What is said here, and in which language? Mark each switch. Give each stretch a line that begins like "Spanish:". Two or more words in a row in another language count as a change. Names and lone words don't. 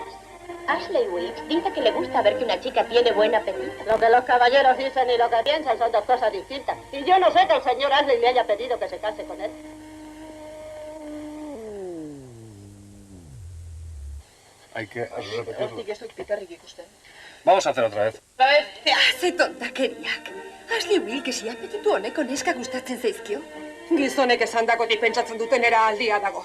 Spanish: Ashley Wilkes dice que le gusta ver que una chica tiene buen apetito. Lo que los caballeros dicen y lo que piensan son dos cosas distintas. Y yo no sé que el señor Ashley le haya pedido que se case con él. Hay que repetirlo. Vamos a hacer otra vez.
Basque: Ze tontakeriak. Ashley Wilkesi apetitu honeko neska gustatzen zaizkio. Gizonek esandakotik pentsatzen dutenera aldia dago.